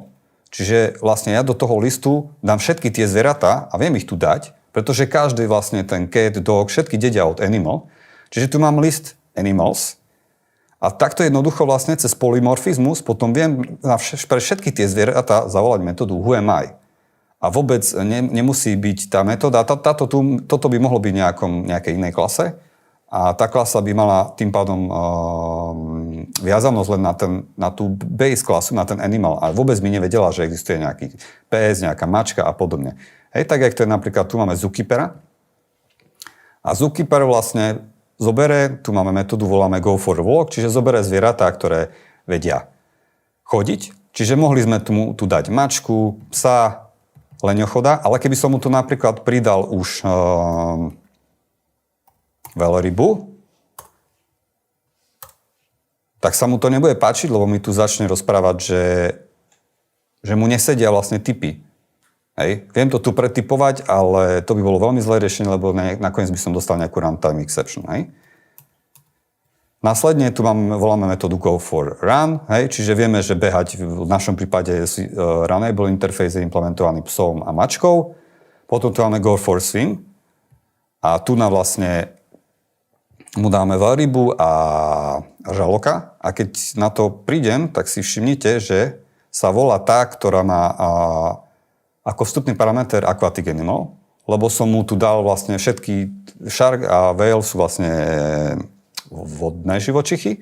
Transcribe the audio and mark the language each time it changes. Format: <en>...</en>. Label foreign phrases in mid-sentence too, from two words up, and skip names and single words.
<sk>Čiže vlastne ja do toho listu dám všetky tie zvieratá a viem ich tu dať, pretože každý vlastne ten</sk> <en>cat, dog,</en> <sk>všetky dedia od animal. Čiže tu mám list animals. A takto jednoducho vlastne cez polymorfizmus potom viem pre všetky tie zvieratá zavolať metódu</sk> <en>who am I.</en> <sk>A vôbec nemusí byť tá metóda, toto by mohlo byť nejakej inej klase a tá klasa by mala tým pádom viazanosť len na tú base klasu, na ten animal a vôbec by nevedela, že existuje nejaký pes, nejaká mačka a podobne. Hej, tak jak to je napríklad, tu máme zookeepera a zookeeper vlastne tu máme metódu, voláme</sk> <en>go for walk,</en> <sk>čiže zoberie zvieratá, ktoré vedia chodiť. Čiže mohli sme tu dať mačku, psa, leňochoda, ale keby som mu tu napríklad pridal už veľrybu, tak sa mu to nebude páčiť, lebo mi tu začne rozprávať, že mu nesedia vlastne typy. Hej. Viem to tu pretipovať, ale to by bolo veľmi zlé riešenie, lebo nakoniec by som dostal nejakú</sk> <en>runtime exception.</en> <sk>Hej. Následne tu voláme metódu</sk> <en>go for run,</en> <sk>hej, čiže vieme, že behať v našom prípade</sk> <en>runnable interface</en> <sk>je implementovaný psom a mačkou. Potom tu máme</sk> <en>go for swim</en> <sk>a tu vlastne mu dáme veľrybu a žraloka a keď na to prídem, tak si všimnite, že sa volá tá, ktorá má ako vstupný parameter</sk> <en>aquatic animal,</en> <sk>lebo som mu tu dal vlastne všetky shark a whale sú vlastne vodné živočichy.</sk>